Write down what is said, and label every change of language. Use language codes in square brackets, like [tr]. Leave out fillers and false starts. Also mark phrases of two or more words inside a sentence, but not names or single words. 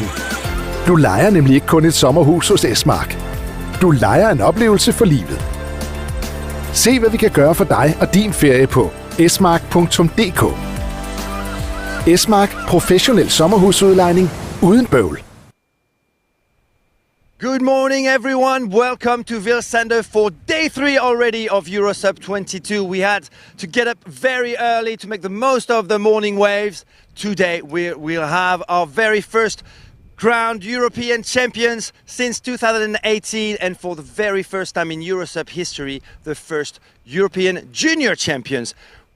[da] Du lejer nemlig ikke kun et sommerhus hos Esmark. Du lejer en oplevelse for livet. Se, hvad vi kan gøre for dig og din ferie på esmark.dk. Esmark, professionel sommerhusudlejning uden bøvl. [en] Good morning, everyone. Welcome to Vilsander for day 3 already of EUROSUP 22. We had to get up very early to make the most of the morning waves. Today we'll have our very first crowned European champions since 2018, and for the very first time in EUROSUP history, the first European junior champions.